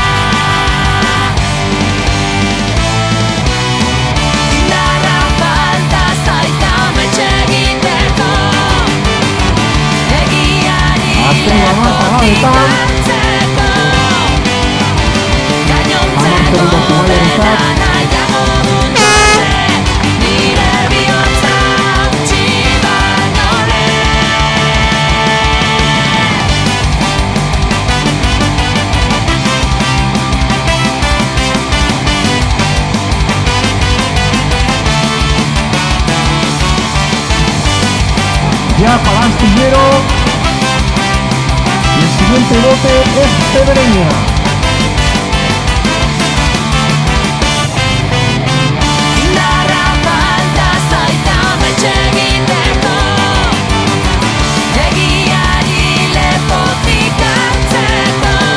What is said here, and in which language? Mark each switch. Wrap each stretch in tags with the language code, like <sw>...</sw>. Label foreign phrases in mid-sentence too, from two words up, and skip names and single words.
<eu>Indarra falta zait ametxe egiteko, egiari Azken hamarkadadetan, hartzeko. Gainontzeko segundo zumaiarentzat. dena nahiago dut gorde, nire bihotza utzi baino</eu> <es>ya para Astillero, y el siguiente bote es Pedreña.</es> <eu>Indarra falta zait ametxe egiteko, egiari lepotik hartzeko.</eu>